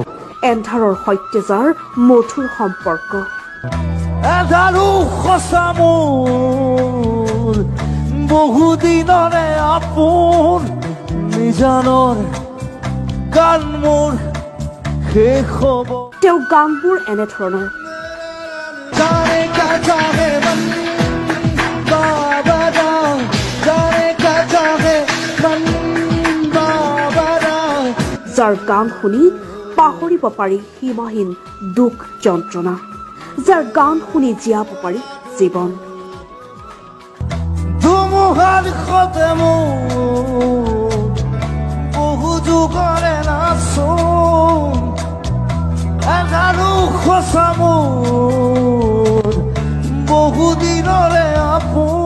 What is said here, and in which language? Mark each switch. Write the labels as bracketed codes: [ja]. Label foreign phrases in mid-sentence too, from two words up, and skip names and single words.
[as] এন্ধাৰৰ সৈতে যাৰ মধুৰ সম্পৰ্ক। এন্ধাৰো সঁচা মোৰ বহুদিনৰে আপোন নিজানৰ গান মোৰ শেষ হ'ব। তেওঁ গানবোৰ এনেধৰণৰ। [hi] जाने का चाहे मन बाबा राम, जाने का चाहे मन बाबा राम। [as] যাৰ গান শুনি পাহৰিব পাৰি সীমাহীন দুখ যন্ত্ৰণা, যাৰ গান শুনি জীয়াব পাৰি জীৱন। ধুমুহাৰ সতে মোৰ বহু যুগৰে নাচোন, এন্ধাৰো সঁচা মোৰ বহুদিনৰে আপোন।